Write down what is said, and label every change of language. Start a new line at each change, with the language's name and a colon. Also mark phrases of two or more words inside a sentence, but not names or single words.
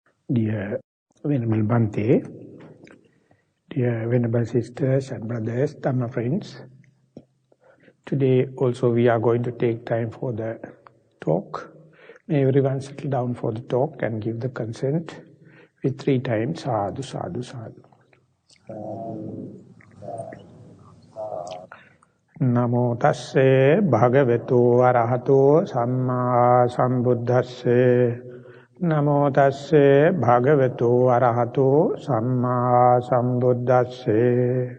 English: Dear Venerable Bhante, dear Venerable Sisters and Brothers, Dhamma friends, today also we are going to take time for the talk. May everyone settle down for the talk and give the consent with 3 times,
Pali: sadhu, sadhu, sadhu. Namo tasse bhagavato arahato samma sambuddhasse. Namo tasse bhagavato arahato samma sambuddhasse.